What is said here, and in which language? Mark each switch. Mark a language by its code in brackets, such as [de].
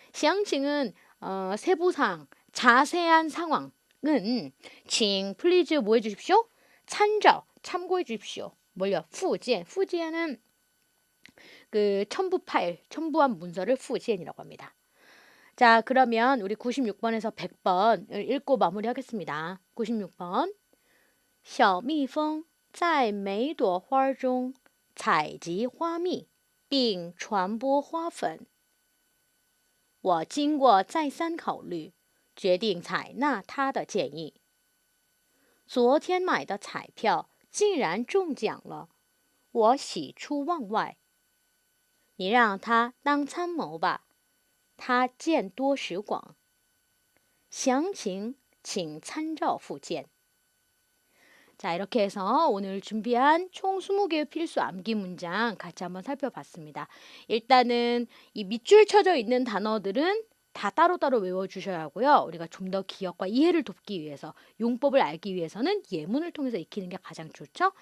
[ko] 详情은 세부사항, 자세한 상황은 请 please 뭐 해 주십시오? 参照 참고해 주십시오. 뭘요? 附件. 附件은 그 첨부 파일, 첨부한 문서를 附件이라고 합니다. 자, 그러면 우리 96번에서 100번 읽고 마무리하겠습니다. 96번. [zh] 小蜜蜂在每朵花中采集花蜜，并传播花粉。我经过再三考虑，决定采纳他的建议。昨天买的彩票竟然中奖了，我喜出望外。你让他当参谋吧，他见多识广。详情请参照附件。 [ko] 자, 이렇게 해서 오늘 준비한 총 20개의 필수 암기 문장 같이 한번 살펴봤습니다. 일단은 이 밑줄 쳐져 있는 단어들은 다 따로따로 외워주셔야 하고요. 우리가 좀 더 기억과 이해를 돕기 위해서 용법을 알기 위해서는 예문을 통해서 익히는 게 가장 좋죠.